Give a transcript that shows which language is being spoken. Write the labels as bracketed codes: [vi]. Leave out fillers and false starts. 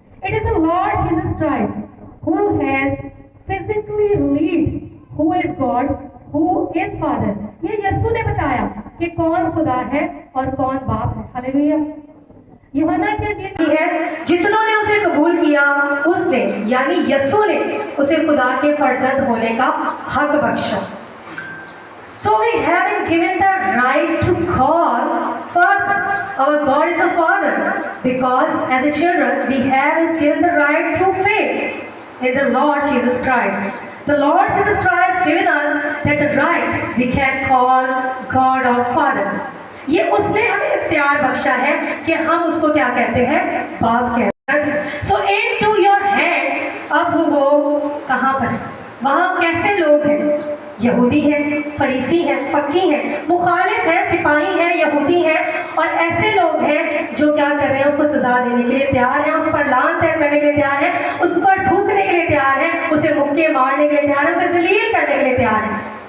[en] It is the Lord Jesus Christ who has physically read who is God who is father. [hi] ये यीशु ने बताया कि कौन खुदा है और कौन बाप है। हालेलुया। यूहन्ना की जिंदगी है, जितनों ने उसे कबूल किया उसने यानी यीशु ने उसे खुदा के फर्जंद होने का हक बख्शा। [en] So we haven't given the right to call Father. Our God is a Father because as a children we have is given the right through faith in the Lord Jesus Christ. The Lord Jesus Christ given us that the right we can call God our Father. [hi] ये उसने हमें इख्तियार बख्शा है कि हम उसको क्या कहते हैं, बाप कहते हैं। [en] So into your hand, [hi] अब वो कहाँ पर है, वहाँ कैसे लोग हैं, यहूदी हैं, फरीसी हैं, फकीह हैं, मुखालिफ हैं, सिपाही हैं, यहूदी हैं, और ऐसे लोग हैं जो क्या कर रहे हैं, उसको सजा देने के लिए तैयार हैं, उस पर लान तय करने के लिए तैयार हैं, उस पर थूकने के लिए तैयार हैं, उसे मुक्के मारने के लिए तैयार हैं, उसे जलील करने के लिए तैयार हैं।